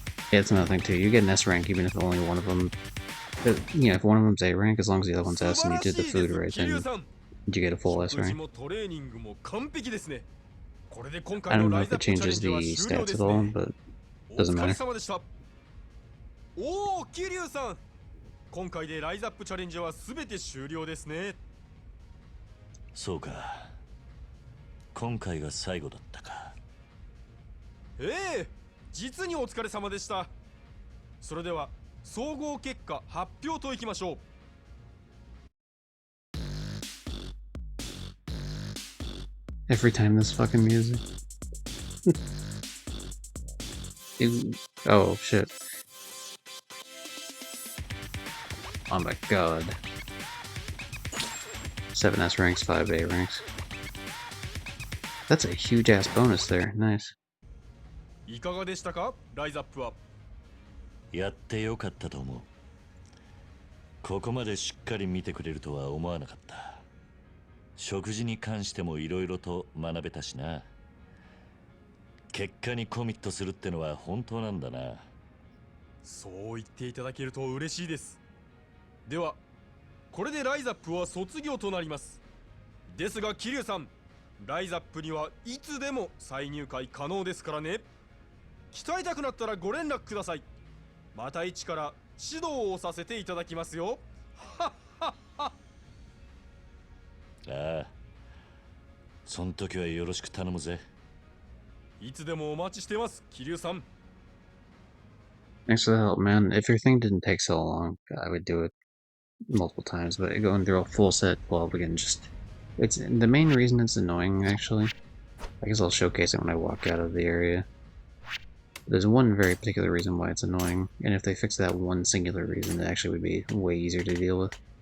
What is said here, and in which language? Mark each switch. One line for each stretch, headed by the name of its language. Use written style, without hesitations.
English: Yeah, it's another thing too. You get an S rank even if only one of them. If one of them's A rank, as long as the other one's S and you did the food right, then you get a full S rank. I don't know if it changes the stats at all, but it doesn't matter.
Japanese: おお、桐生さん。今回でライズアップチャレンジはすべて終了ですね。そうか。今回が最後だったか。ええ、実にお疲れ様でした。それでは総合結果発表といきましょう。
English: Every time this fucking music. Oh shit. Oh my god. 7 S ranks, 5 A ranks. That's a huge ass bonus there. Nice.
Japanese: いかがでしたか、ライズアップは。やってよかったと思う。ここまでしっかり見てくれるとは思わなかった。食事に関してもいろいろと学べたしな。結果にコミットするってのは本当なんだな。そう言っていただけると嬉しいです。ではこれでライズアップは卒業となります。ですが桐生さん、ライズアップにはいつでも再入会可能ですからね。鍛えたくなったらご連絡ください。また一から指導をさせていただきますよ。はっはっは。ああ、そん時はよろしく頼むぜ。いつでもお待ちしてます、桐生さん。
English: Thanks for the help, man. If your thing didn't take so long, I would do it multiple times, but going through a full set 12 again, it's the main reason it's annoying, actually, I guess I'll showcase it when I walk out of the area. There's one very particular reason why it's annoying, and if they fix that one singular reason, it actually would be way easier to deal with.